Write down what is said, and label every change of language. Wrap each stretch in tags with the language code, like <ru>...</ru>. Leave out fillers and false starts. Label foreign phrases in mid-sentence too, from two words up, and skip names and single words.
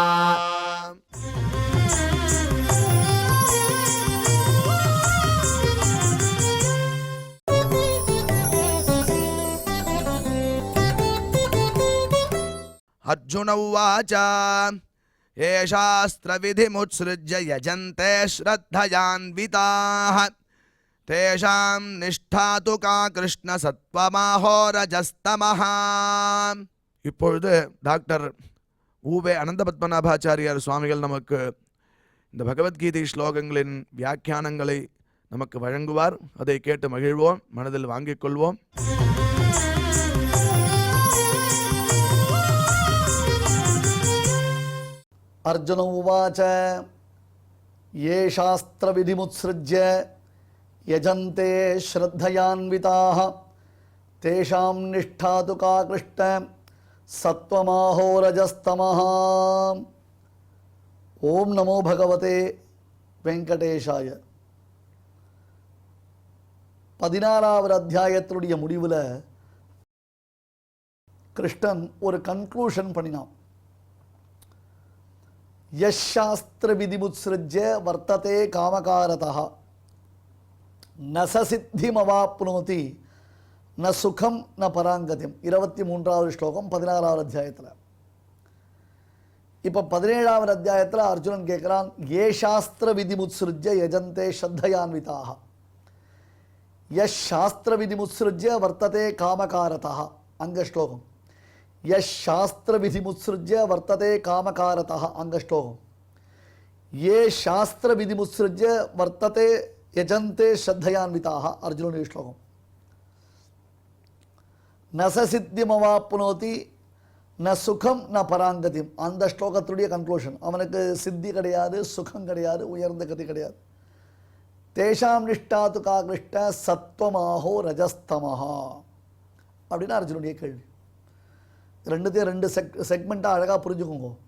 <sa>अर्जुन उवाच ये शास्त्रविधिमुत्सृज्य यजन्ते श्रद्धयान्विताः तेषां निष्ठा तु का कृष्ण सत्वमाहो रजस्तमः.</sa> <ta>இப்பொழுது டாக்டர் ஊவே அனந்த பத்மநாபாச்சாரியார் சுவாமிகள் நமக்கு இந்த பகவத்கீதை ஸ்லோகங்களின் வியாக்கியானங்களை நமக்கு வழங்குவார். அதை கேட்டு மகிழ்வோம், மனதில் வாங்கிக் கொள்வோம்.</ta> <sa>अर्जुन उवाच ये शास्त्रविधिमुत्सृज्य यजन्ते श्रद्धयान्विताः तेषां निष्ठा तु का कृष्ण सत्वमाहो रजस्तमः. ओम नमो भगवते வெங்கடேஷாய.</sa> <ta>16வது அத்தியாயத்தினுடைய முடிவில் கிருஷ்ணன் ஒரு கன்க்ளூஷன் பண்ணினான்.</ta> <sa>यशास्त्र विधिमुत्सृज्य वर्तते कामकारतः न सिद्धिमवाप्नोति न सुखम न परांगतिम.</sa> <ta>23வது ஸ்லோகம் 16வது அத்தியாயத்தில். இப்போ 17வது அத்தியாயத்தில் அர்ஜுனன் கேட்குறான்,</ta> <sa>ये शास्त्र विधिमुत्सृज्य यजन्ते श्रद्धयान्विताः यः शास्त्र विधिमुत्सृज्य वर्तते कामकारतः.</sa> <ta>அங்க ஸ்லோகம்</ta> <sa>यश शास्त्र विधिमुत्सृज्य वर्तते कामकारतः.</sa> <ta>அங்க ஸ்லோகம்</ta> <sa>ये शास्त्र विधिमुत्सृज्य वर्तते यजन्ते श्रद्धयान्विताः. अर्जुन श्लोकम न स सिद्धिमवाप्नोति न सुखम न परांगतिम.</sa> <ta>அந்த ஸ்லோகத்துடைய கன்க்ளூஷன், அவனுக்கு சித்தி கிடையாது, சுகம் கிடையாது, உயர்ந்த கதி கிடையாது.</ta> <sa>तेषां निष्ठा तु का कृष्ण सत्त्वमाहो रजस्तमः</sa> <ta>அப்படின்னு அர்ஜுனுடைய கேள்வி. ரெண்டுத்தையும் ரெண்டு செக்மெண்ட்டாக அழகாக புரிஞ்சுக்கோங்க.</ta>